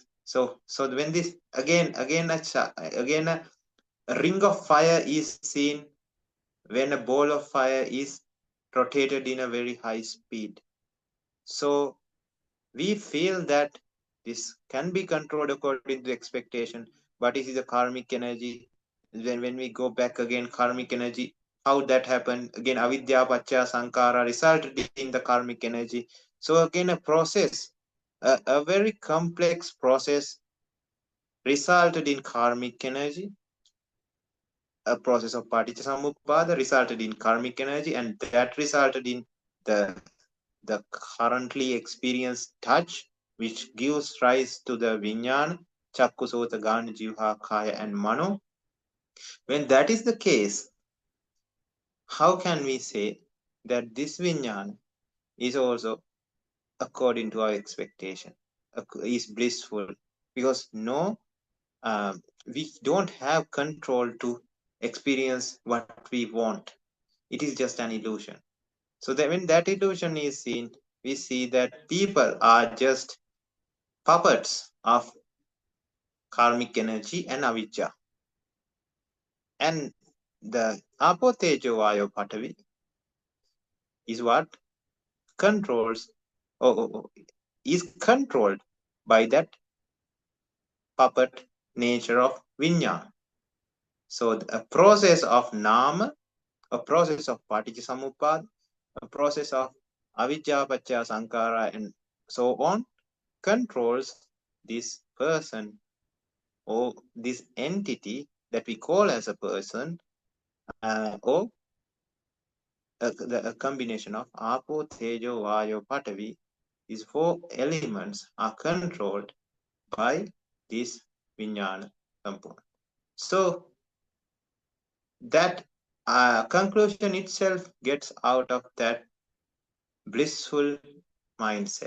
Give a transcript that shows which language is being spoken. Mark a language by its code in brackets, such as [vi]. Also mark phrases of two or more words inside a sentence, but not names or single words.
[en] So when this again a ring of fire is seen when a ball of fire is rotated in a very high speed. So we feel that this can be controlled according to expectation, but it is a karmic energy. Then when we go back again, karmic energy how that happened. Again, avidya, [pi] paccaya, sankara [en] resulted in the karmic energy. So again, a process, a very complex process resulted in karmic energy. A process of paticcasamuppada resulted in karmic energy, and that resulted in the currently experienced touch, which gives rise to the [pi] vinyana, chakku, sota, gana, jivha, kaya, [en] and mano. When that is the case, how can we say that this vinyana is also according to our expectation, is blissful? Because no, we don't have control to experience what we want. It is just an illusion. So that when that illusion is seen, we see that people are just puppets of karmic energy and avijja. And the [pi] apo tejo vayo patavi [en] is what controls is controlled by that puppet nature of vinyana. So a process of nama, a process of paticcasamuppada, a process of [pi] avijja, paccaya, sankara, [en] and so on, controls this person or this entity that we call as a person, or a combination of apo, [pi] tejo, vayo, patavi. [en] These four elements are controlled by this vinyana component. So that conclusion itself gets out of that blissful mindset.